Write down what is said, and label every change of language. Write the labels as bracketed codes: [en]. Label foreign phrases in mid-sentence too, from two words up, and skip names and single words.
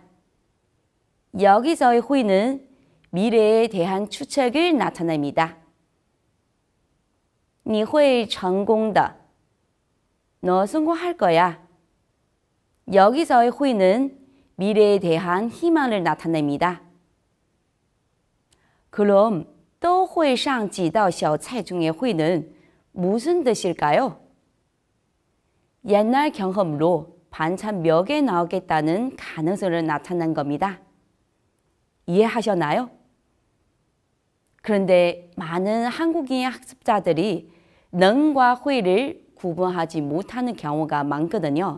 [ko] 여기서의 회는 미래에 대한 추측을 나타냅니다. [zh] 你会成功的 [ko] 너 성공할 거야. 여기서의 회는 미래에 대한 희망을 나타냅니다. 그럼 [zh] 都会上几道小菜 [ko] 중의 회는 무슨 뜻일까요? 옛날 경험으로 반찬 몇 개 나오겠다는 가능성을 나타낸 겁니다. 이해하셨나요? 그런데 많은 한국인 학습자들이 능과 회를 구분하지 못하는 경우가 많거든요.